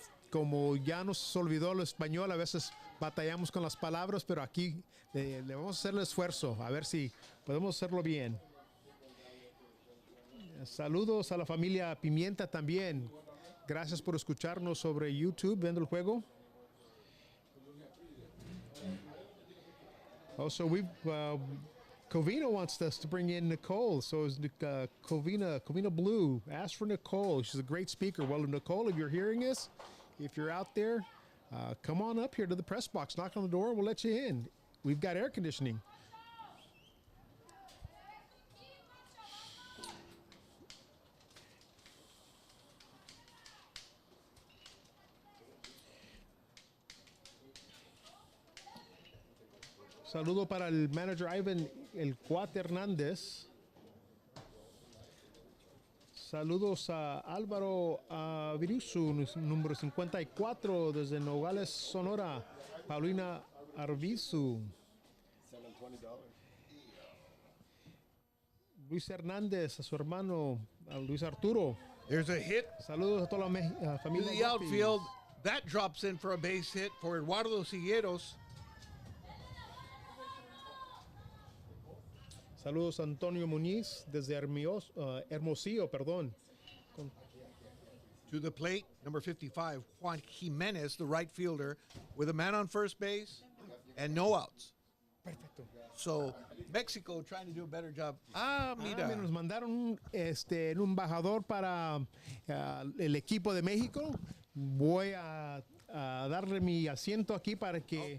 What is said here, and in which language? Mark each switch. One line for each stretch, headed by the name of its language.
Spanish: Como ya nos olvidó el español, a veces batallamos con las palabras, pero aquí le vamos a hacer el esfuerzo, a ver si podemos hacerlo bien. Saludos a la familia Pimienta también. Gracias por escucharnos sobre YouTube, viendo el juego.
English: Also, Covina wants us to bring in Nicole. So is Covina Blue. Ask for Nicole. She's a great speaker. Well, Nicole, if you're hearing us, if you're out there, come on up here to the press box. Knock on the door. We'll let you in. We've got air conditioning.
Spanish: Saludo para el manager Ivan El Cuate Hernández. Saludos a Álvaro Virusu, número 54, desde Nogales, Sonora. Paulina Arvizu. Luis Hernández, a su hermano Luis Arturo.
English: There's a hit.
Spanish: Saludos a toda la familia.
English: In the outfield, that drops in for a base hit for Eduardo Sigueros.
Spanish: Saludos a Antonio Muñiz desde Hermosillo, perdón.
English: To the plate, number 55, Juan Jimenez, the right fielder, with a man on first base and no outs.
Spanish: Perfecto.
English: So Mexico trying to do a better job.
Spanish: Mira, nos mandaron un embajador para el equipo de México. Voy a darle mi asiento aquí para que...